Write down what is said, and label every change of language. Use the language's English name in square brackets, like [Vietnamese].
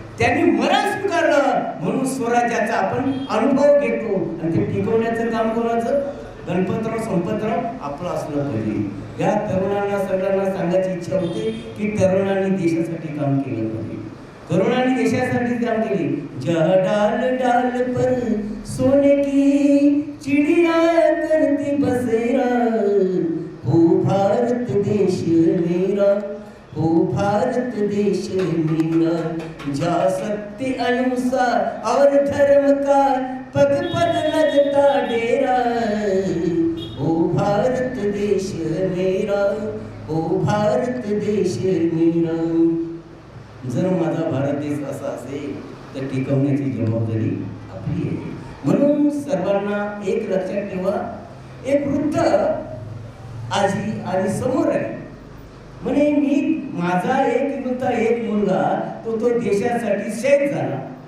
[Marathi] त्यांनी मरण स्वीकारलं म्हणून स्वराज्याचा आपण अनुभव घेतो. आणि ते टिकवण्याचं काम कोणाचं? गणपतराव संपतराव आपलं असलं पाहिजे. या तरुणांना सगळ्यांना सांगायची इच्छा होती की तरुणांनी देशासाठी काम केलं पाहिजे. तरुणांनी देशासाठी काम केले. [Hindi] जहाँ डाल डाल पर सोने की चिड़िया करती बसेरा, हो भारत देश मेरा, हो भारत देश मेरा, जा सत्य अहिंसा और धर्म का पग पग लगता डेरा, हो भारत देश मेरा, हो भारत देश मेरा. [Marathi] जर माझा भारत देश असा असेल तर टिकवण्याची जबाबदारी आपली आहे. म्हणून सर्वांना एक लक्षात ठेवा. एक वृद्ध आजी आणि समोर आहे म्हणे मी माझा एक मुलगा तो देशासाठी शहीद झाला.